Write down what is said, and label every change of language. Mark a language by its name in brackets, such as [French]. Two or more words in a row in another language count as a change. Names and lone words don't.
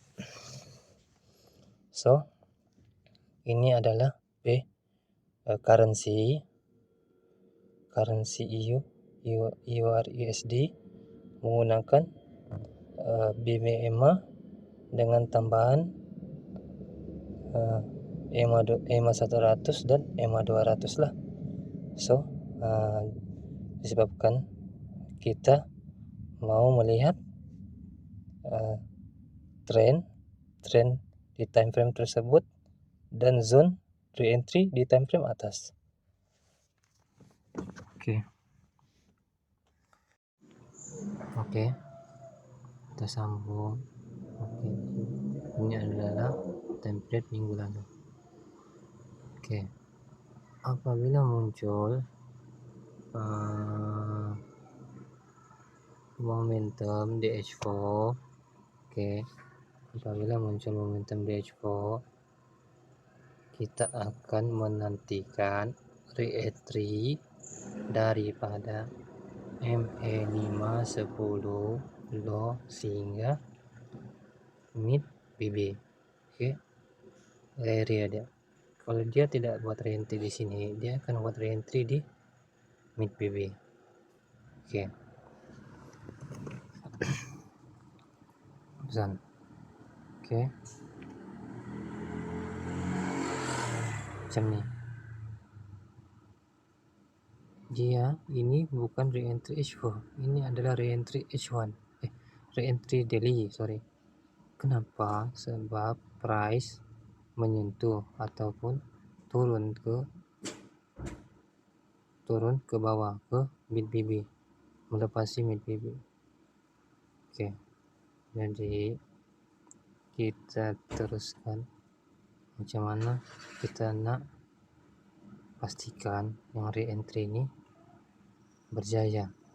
[Malay] So ini adalah currency EUR/USD menggunakan BMA dengan tambahan EMA 100 dan EMA 200 lah. So disebabkan kita mau melihat trend di [English] time frame [Malay] tersebut dan [English] zone re-entry [Malay] di [English] time frame [Malay] atas. Oke, kita sambung. Oke, ini adalah template minggu lalu. Oke, apabila muncul momentum di H4, apabila muncul momentum di H4, kita akan menantikan re-entry daripada MA510 low sehingga [English] mid BB. [Malay] Area dia. Kalau dia tidak buat re-entry di sini, dia akan buat re-entry di [English] mid BB. [Malay] Pesan. Macam ni. Dia ini bukan re-entry H4, ini adalah re-entry H1. [English] Re-entry daily, sorry. [Malay] Kenapa? Sebab price menyentuh ataupun turun ke bawah ke [English] mid BB, [Malay] melepasi [English] mid BB. [Malay] Jadi kita teruskan macam mana kita nak pastikan yang re-entry ini berjaya.